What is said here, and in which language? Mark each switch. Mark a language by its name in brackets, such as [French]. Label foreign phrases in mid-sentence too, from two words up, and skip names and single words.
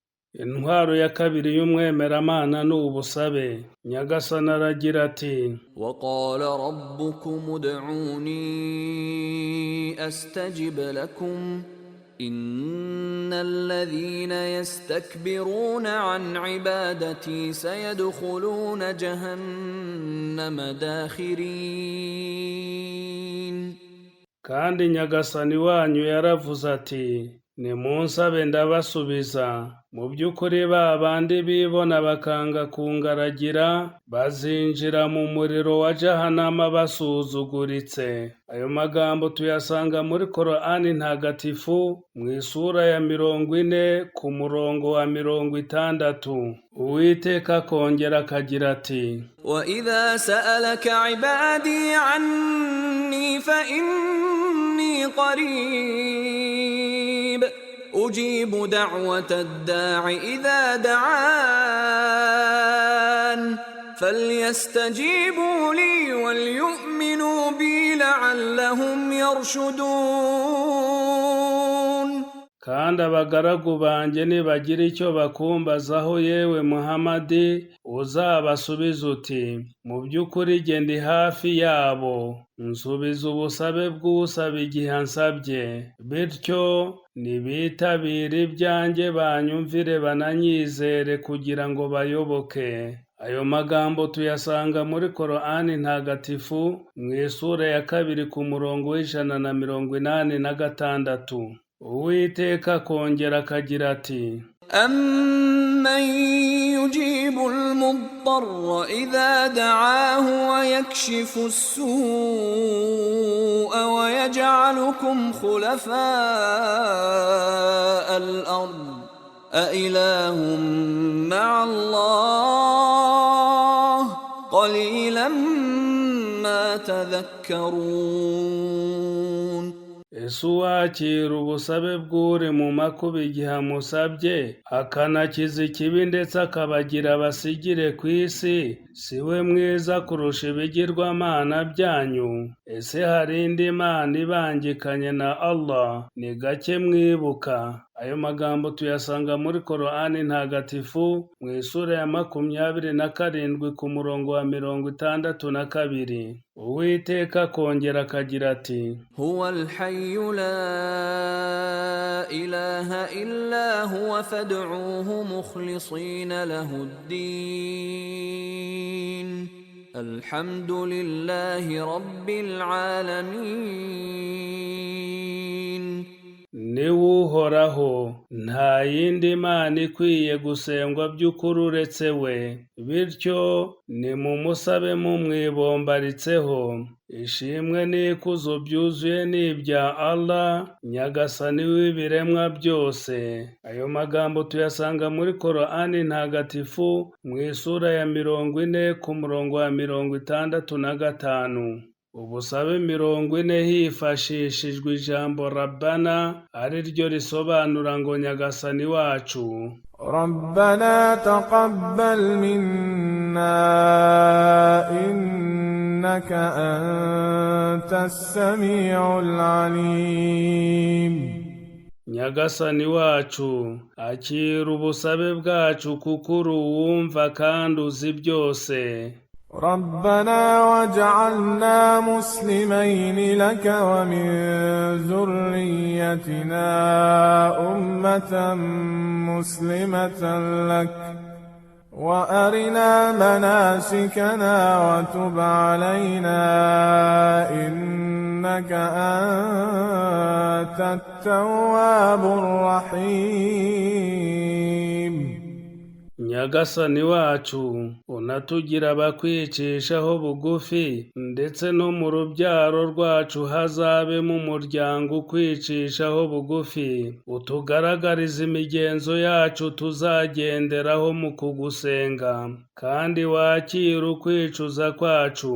[Kinyarwanda] Intwaro ya kabiri y'umwemeramana ni ubusabe. Nyagasani aragira ati: [Arabic] وقال ربكم ادعوني أستجب لكم إن الذين يستكبرون عن عبادتي سيدخلون جهنم داخرين. [Kinyarwanda] Kandi Nyagasani wanyu yaravuze ati: nimunsabe ndabasubiza. Mu by'ukuri ba bandi bibona bakanga kungaragira bazinjira mu muriro wa Jahannama basuzuguritse. Ayo magambo tuyasanga muri Korani ntagatifu mu isura ya 40 ku murongo wa 60. Uwiteka akongera akagira ati: [Arabic] وإذا سألك عبادي عني فإني قريب أجيب دعوة الداع إذا دعان فليستجيبوا لي وليؤمنوا بي لعلهم يرشدون. [Kinyarwanda] Kandi abagaragu banjye nibagira icyo bakumbazaho, yewe Muhamadi, uzabasubiza uti: mu by'ukuri jye ndi hafi yabo, nsubiza ubusabe bw'usaba igihe ansabye. Bityo nibitabire ibyanjye banyumvire bananyizere kugira ngo bayoboke. Ayo magambo tuyasanga muri Korani ntagatifu mu isura ya 2 ku murongo w'186. Uwiteka akongera akagira ati: [Arabic] أَمَّنْ يُجِيبُ الْمُضْطَرَّ إِذَا دَعَاهُ وَيَكْشِفُ السُّوءَ وَيَجْعَلُكُمْ خُلَفَاءَ الْأَرْضِ أَإِلَٰهٌ مَّعَ اللَّهِ قَلِيلًا مَّا تَذَكَّرُونَ. [Kinyarwanda] Ese uwakira ubusabe bw'uri mu makuba igihe amusabye akanakiza ikibi ndetse akabagira abasigire ku isi, si we mwiza kurusha ibigirwamana byanyu? Ese hari indi mana ibangikanye na Allah? Ni gake mwibuka. Ayo magambo tuyasanga muri Korani ntagatifu mu isura ya 27 ku murongo wa 62. Uwiteka akongera akagira ati: [Arabic] هو الحي لا إله إلا هو فادعوه مخلصين له الدين الحمد لله رب العالمين. [Kinyarwanda] Niwe uhoraho, nta yindi mana ikwiye gusengwa by'ukuri uretse we, bityo nimumusabe mumwibombaritseho. Ishimwe n'ikuzo byuzuye ni ibya Allah, Nyagasani w'ibiremwa byose. Ayo magambo tuyasanga muri Korani ntagatifu mu isura ya 40 ku murongo wa 65. Ubusabe 40 hifashishijwe ijambo Rabbana, ari ryo risobanura ngo Nyagasani wacu. [Arabic] ربنا تقبل منا إنك أنت السميع العليم. [Kinyarwanda] Nyagasani wacu, akira ubusabe bwacu kuko uri uwumva kandi uzi byose. [Arabic] ربنا واجعلنا مسلمين لك ومن ذريتنا أمة مسلمة لك وأرنا مناسكنا وتب علينا إنك أنت التواب الرحيم. [Kinyarwanda] Nyagasani wacu, unatugira abakwicishaho bugufi, ndetse no mu rubyaro rwacu hazabemo umuryango ukwicishaho bugufi. Utugaragariza imigenzo yacu tuzagenderaho mu kugusenga, kandi wakira ukwicuza kwacu.